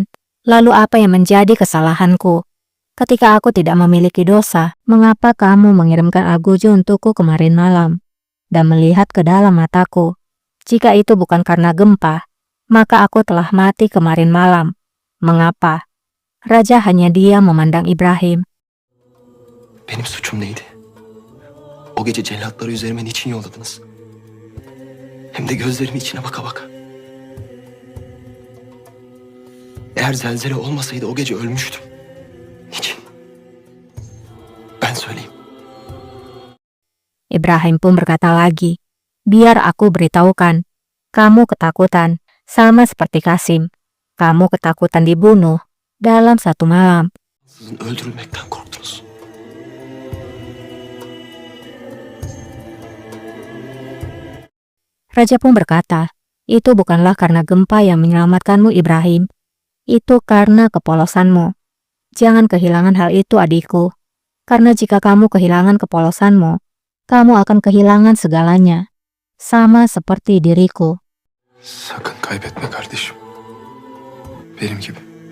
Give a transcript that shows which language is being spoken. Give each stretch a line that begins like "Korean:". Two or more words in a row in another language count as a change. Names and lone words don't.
Indonesian: Lalu apa yang menjadi kesalahanku? Ketika aku tidak memiliki dosa, mengapa kamu mengirimkan Argujo untukku kemarin malam dan melihat ke dalam mataku? Jika itu bukan karena gempa, maka aku telah mati kemarin malam. Mengapa?" Raja hanya diam memandang Ibrahim.
Turkish: Benim suçum neydi? O gece cellatları üzerime niçin yolladınız? Hem de gözlerimin içine baka baka. Eğer zelzele olmasaydı o gece ölmüştüm. Niçin? Ben söyleyeyim.
Indonesian: Ibrahim pun berkata lagi, "Biar aku beritahukan. Kamu ketakutan, sama seperti Kasim. Kamu ketakutan dibunuh dalam satu malam."
Turkish: Sizin öldürülmekten korktunuz.
Indonesian: Raja pun berkata, "Itu bukanlah karena gempa yang menyelamatkanmu, Ibrahim. Itu karena kepolosanmu. Jangan kehilangan hal itu, adikku. Karena jika kamu kehilangan kepolosanmu, kamu akan kehilangan segalanya. Sama seperti diriku."
Turkish: Sakın kaybetme kardeşim. Benim gibi.